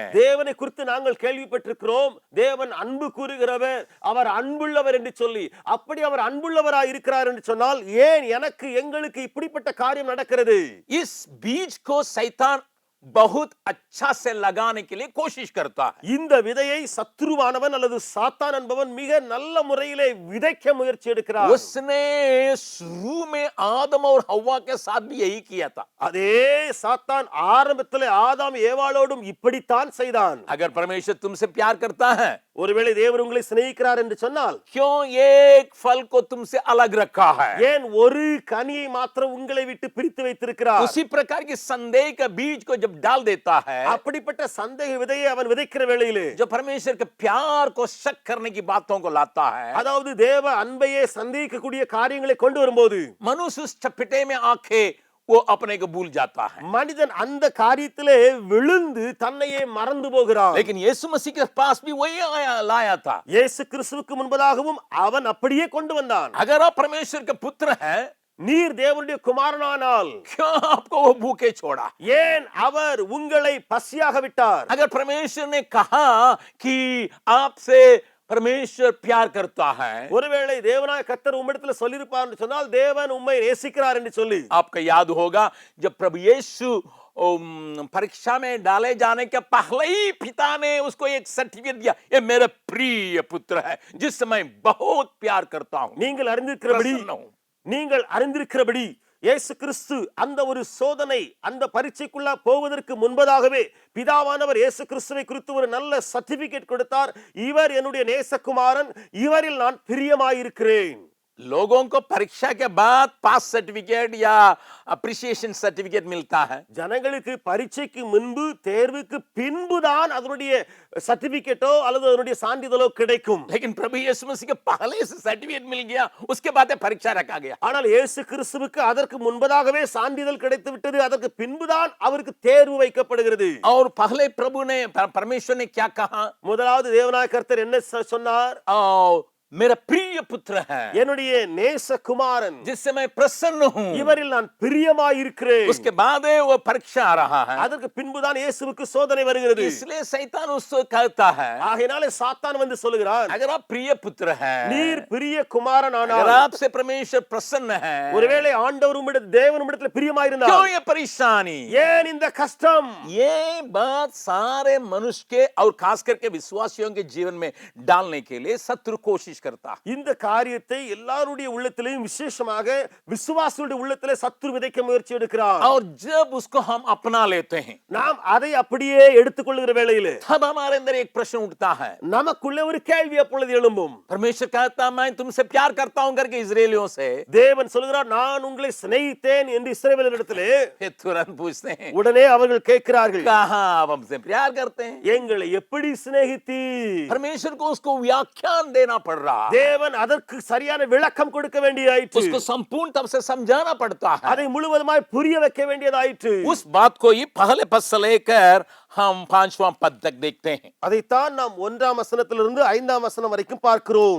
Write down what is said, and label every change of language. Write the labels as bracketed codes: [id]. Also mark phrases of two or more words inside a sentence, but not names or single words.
[ta] தேவனை குறித்து நாங்கள் கேள்விப்பட்டிருக்கிறோம். தேவன் அன்பு கூறுகிறவர், அவர் அன்புள்ளவர் என்று சொல்லி, அப்படி அவர் அன்புள்ளவராய் இருக்கிறார் என்று சொன்னால் ஏன் எனக்கு எங்களுக்கு இப்படிப்பட்ட காரியம் நடக்கிறது? [hi] इस बीज को शैतान बहुत अच्छा से लगाने के लिए कोशिश करता है। [ta] இந்த விதையை சத்துருவானவன் அல்லது சாத்தான் என்பவன் மிக நல்ல முறையிலே விதைக்க முயற்சி எடுக்கிறான். [hi] उसने शुरू में आदम और हव्वा के साथ भी यही किया था। [ta] அதே சாத்தான் ஆரம்பத்திலே ஆதாம் ஏவாளோடும் இப்படித்தான் செய்தான். [hi] अगर परमेश्वर तुमसे प्यार करता है, [ta] ஒருவேளை தேவன் உங்களை சிநேகிக்கிறார் என்று சொன்னால் [hi] क्यों एक फल को तुमसे अलग रखा है? [ta] ஏன் ஒரு கனியை மாத்திரம் உங்களை விட்டு பிரித்து வைத்திருக்கிறார்? [hi] उसी प्रकार की संदेह का बीज को जब डाल देता है, [ta] அப்படிப்பட்ட சந்தேக விதையை அவன் விதைக்கிற வேளையிலே [hi] जो परमेश्वर के प्यार को शक करने की बातों को लाता है, [ta] அதாவது தேவ அன்பையே சந்தேகிக்கக்கூடிய காரியங்களை கொண்டு வரும்போது [hi] मनुष्य उस चपेटे में आके वो अपने को भूल जाता है। [ta] மனிதன் அந்த காரியத்திலே விழுந்து தன்னையே மறந்து போகிறான். [hi] लेकिन यीशु मसीह के पास भी वही लाया था। [ta] இயேசு கிறிஸ்துவுக்கு முன்பதாகவும் அவன் அப்படியே கொண்டு வந்தான். [hi] अगर आप परमेश्वर के पुत्र हैं, [ta] நீர் தேவனுடைய குமாரனானால் [hi] क्यों आपको वो भूखे छोड़ा? [ta] ஏன் அவர் உங்களை பசியாக விட்டார்? [hi] अगर परमेश्वर ने कहा कि आपसे परमेश्वर प्यार करता है, [ta] ஒருவேளை தேவனாய கர்த்தர் உம்மிடத்துல சொல்லியிருப்பார் என்று சொன்னால் தேவன் உம்மை நேசிக்கிறார் என்று சொல்லி [hi] आपको याद होगा जब प्रभु यीशु परीक्षा में डाले जाने के पहले ही पिता ने उसको एक सर्टिफिकेट दिया, ये मेरा प्रिय पुत्र है जिससे मैं बहुत प्यार करता हूं, [ta] நீங்கள் அறிந்திருக்கிறபடி [hi] प्रसन्न हूं। [ta] நீங்கள் அறிந்திருக்கிறபடி இயேசு கிறிஸ்து அந்த ஒரு சோதனை அந்த பரீட்சைக்குள்ள போவதற்கு முன்பதாகவே பிதாவானவர் இயேசு கிறிஸ்துவை குறித்து ஒரு நல்ல சர்டிபிகேட் கொடுத்தார். இவர் என்னுடைய நேசகுமாரன், இவரில் நான் பிரியமாயிருக்கிறேன். [hi] लोगों को परीक्षा के बाद [en] pass certificate [hi] या [en] appreciation certificate [hi] मिलता है, [ta] ஜனங்களுக்கு பரீட்சைக்கு முன்பு தேர்வுக்கு பின்புதான் அதனுடைய சர்டிபிகேட்டோ அல்லது அதனுடைய சான்றிதழோ கிடைக்கும். [hi] लेकिन प्रभु यीशु मसीह के पहले से सर्टिफिकेट मिल गया, उसके बाद परीक्षा रखा गया। [ta] ஆனால் இயேசு கிறிஸ்துவுக்கு அதற்கு முன்பதாகவே சான்றிதழ் கிடைத்து விட்டது, அதற்கு பின்புதான் அவருக்கு தேர்வு வைக்கப்படுகிறது. [hi] और पहले प्रभु ने परमेश्वर ने क्या कहा? [ta] முதலாவது தேவனாய கர்த்தர் என்ன சொன்னார்? [hi] मेरा प्रिय पुत्र है, [ta] என்னுடைய நேசகுமாரன், [hi] जिससे मैं प्रसन्न हूं। [ta] இவரில் நான் பிரியமாயிருக்கிறேன். [hi] उसके बाद वो परीक्षा आ रहा है, [ta] அதற்கு பின்புதான் இயேசுவுக்கு சோதனை வருகிறது. [hi] इसलिए शैतान उसको कहता है, [ta] ஆகையினாலே சாத்தான் வந்து சொல்லுகிறான், [hi] अगर आप प्रिय पुत्र हैं, [ta] நீர் பிரிய குமாரன் [hi] अगर [ta] ஆனால், [hi] आपसे परमेश्वर प्रसन्न है, [ta] ஒருவேளை ஆண்டவர் உம்மிடத்தில் தேவன் உம்மிடத்தில் பிரியமாயிருந்தால் [hi] क्यों ये परेशानी? [ta] ஏன் இந்த கஷ்டம்? [hi] ये बात सारे मनुष्य के और खास करके विश्वासियों के जीवन में डालने के लिए शत्रु कोशिश करता है। [ta] இந்த காரியத்தை எல்லாருடைய உள்ளத்திலேயும் விசேஷமாக விசுவாசிகளுடைய உள்ளத்திலே சத்துரு விதைக்க முயற்சி எடுக்கிறார். [hi] और जब उसको हम अपना लेते हैं, [ta] நாம் அதை அப்படியே எடுத்துக்கொள்கிற வேளையிலே [hi] तब हमारे अंदर एक प्रश्न उठता है। [ta] நமக்குள்ளே ஒரு கேள்வி அப்பொழுது எழும்பும். [hi] परमेश्वर कहता है, मैं तुमसे प्यार करता हूं करके इजरायलियों से, [ta] தேவன் சொல்கிறார், நான் உங்களை சிநேகித்தேன் என்று இஸ்ரவேலரிடத்திலே [hi] वे तुरंत पूछते हैं, [ta] உடனே அவர்கள் கேட்கிறார்கள், [hi] कहां आप हमसे प्यार करते हैं? [ta] எங்களை எப்படி சிநேகித்தி? [hi] परमेश्वर को उसको व्याख्यान देना पड़ रहा है, [ta] தேவன் அதற்கு சரியான விளக்கம் கொடுக்க வேண்டியதாயிற்று. [hi] उसको संपूर्ण तब से समझाना पड़ता है। [ta] அதை முழுவதுமாய் புரிய வைக்க வேண்டியதாயிற்று. [hi] उस बात को ही पहले पद से लेकर हम 5वां पद तक देखते हैं। [ta] அதைத்தான் நாம் 1ஆம் வசனத்திலிருந்து 5ஆம் வசனம் வரைக்கும் பார்க்கிறோம்.